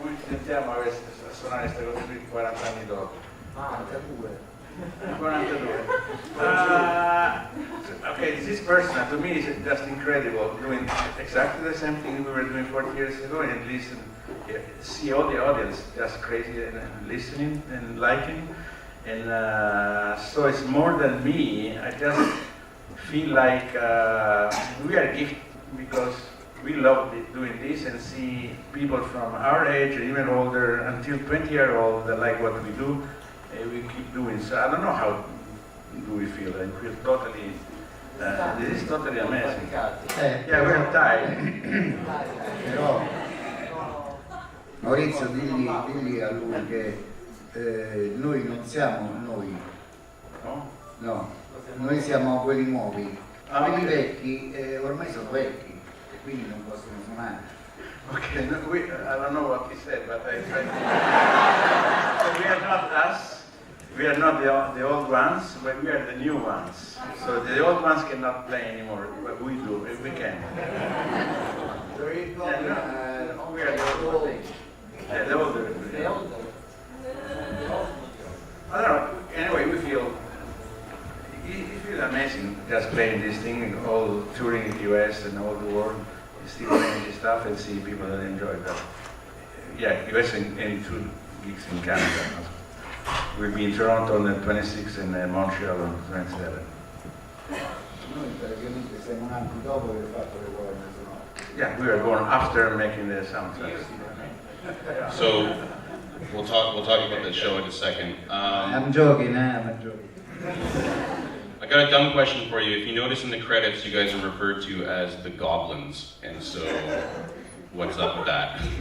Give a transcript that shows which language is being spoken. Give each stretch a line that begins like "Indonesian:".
Italian: Iniziamo a suonare queste cose qui 40 anni dopo. 42.
English: Okay, this person to me is just incredible, doing exactly the same thing we were doing 40 years ago, and listen, see all the audience just crazy and listening and liking, and so it's more than me. I just feel like we are gifted because we love doing this and see people from our age, even older, until 20-year-old that like what we do, we keep doing. So I don't know how do we feel. I feel totally, this is totally amazing. Yeah, we're tired.
Italian: Però, Maurizio, digli a lui che noi non siamo noi. No, noi siamo quelli nuovi. Quelli vecchi ormai sono vecchi. Quindi non possono suonare.
English: Okay, no, I don't know what he said, but I tried. So we are not us, we are not the old ones, but we are the new ones. So the old ones cannot play anymore, but we do, we can. So we are the old ones. Yeah, the older. I don't know, anyway, we feel amazing just playing this thing, all touring in the US and all the world. Still playing this stuff and see people that enjoy that. Yeah, US and 2 gigs in Canada. We'll be in Toronto on the 26th and Montreal on the 27th.
Italian: Noi praticamente siamo nati dopo aver fatto le colonne sonore.
English: Yeah, we are born after making the soundtrack. So we'll talk about the show in a second. I'm joking, I'm joking. I got a dumb question for you. If you notice in the credits, you guys are referred to as the Goblins, and so what's up with that?